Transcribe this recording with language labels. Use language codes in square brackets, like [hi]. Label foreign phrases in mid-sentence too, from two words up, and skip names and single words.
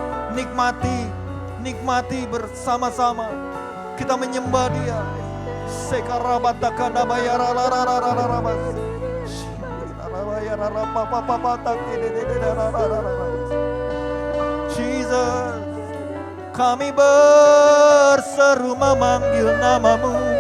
[id] Nikmati bersama-sama. Kita menyembah Dia. Sekarabatakana bayara Jesus, kami berseru memanggil nama-Mu.